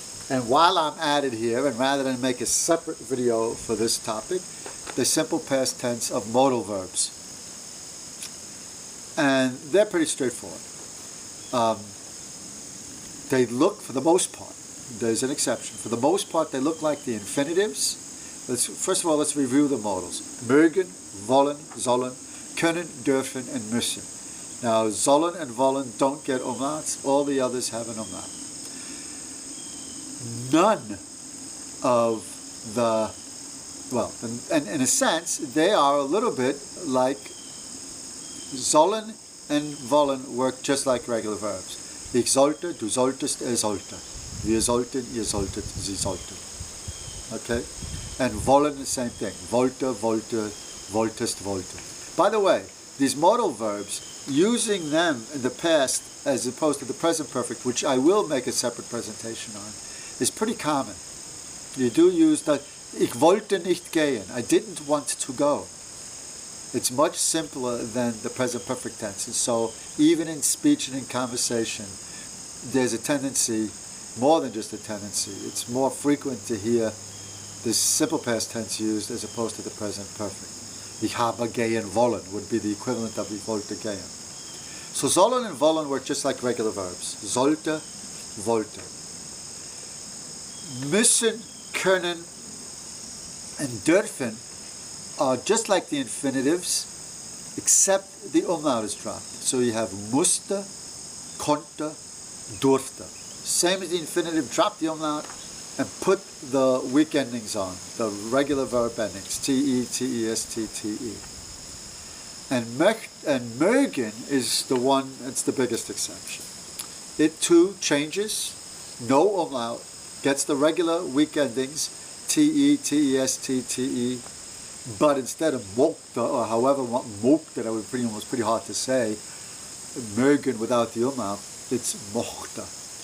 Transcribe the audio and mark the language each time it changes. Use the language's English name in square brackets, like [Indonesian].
[English] And while I'm at it here, and rather than make a separate video for this topic, the simple past tense of modal verbs. And they're pretty straightforward. They look, for the most part, there's an exception, for the most part they look like the infinitives. First of all, let's review the modals. Mögen, wollen, sollen, können, dürfen, and müssen. Now, sollen and wollen don't get umlauts. All the others have an umlaut. None of the and in a sense, they are a little bit like sollen and wollen work just like regular verbs. [German] Ich sollte, du solltest, sollte. Wir sollten, ihr solltet, sie sollten. Okay? And wollen, [English] the same thing. [German] Wollte, wollte, wolltest, wollte. [English] By the way, these modal verbs, using them in the past as opposed to the present perfect, which I will make a separate presentation on, is pretty common. You do use that. [German] Ich wollte nicht gehen. [English] I didn't want to go. It's much simpler than the present perfect tense. And so even in speech and in conversation, there's a tendency more than just a tendency. It's more frequent to hear the simple past tense used as opposed to the present perfect. [German] Ich habe gehen wollen [English] would be the equivalent of [German] ich wollte gehen. [English] So sollen and wollen work just like regular verbs. Sollte, wollte. Müssen, können, and dürfen are just like the infinitives, except the umlaut is dropped. So you have musste, konnte, durfte. Same as the infinitive, drop the umlaut and put the weak endings on, the regular verb endings, te, test, te. And mögen is the one that's the biggest exception. It too changes, no umlaut, gets the regular weak endings, te, test, te, but instead of mochte, or however mochte, that was pretty hard to say, mögen without the umlaut, it's mochte.